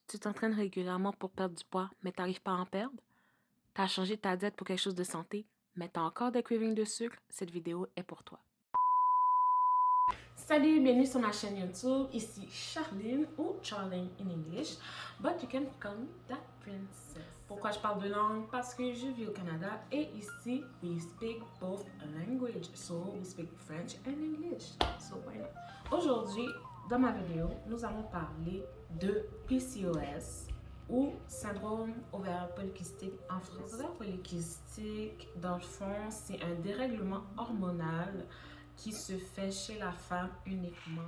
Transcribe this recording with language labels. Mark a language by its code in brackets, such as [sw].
[fr] Tu t'entraînes régulièrement pour perdre du poids, mais t'arrives pas à en perdre? T'as changé ta diète pour quelque chose de santé, mais t'as encore des cravings de sucre? Cette vidéo est pour toi. Salut, bienvenue sur ma chaîne YouTube. Ici Charline ou Charlene [en] in English, but you can call me that princess. [fr] Pourquoi je parle de langue? Parce que je vis au Canada et ici, [en] we speak both languages. So, we speak French and English. So, why not? [fr] Aujourd'hui, dans ma vidéo, nous allons parler de PCOS ou syndrome ovaire polycystique en français. L'ovaire polycystique, dans le fond, c'est un dérèglement hormonal qui se fait chez la femme uniquement.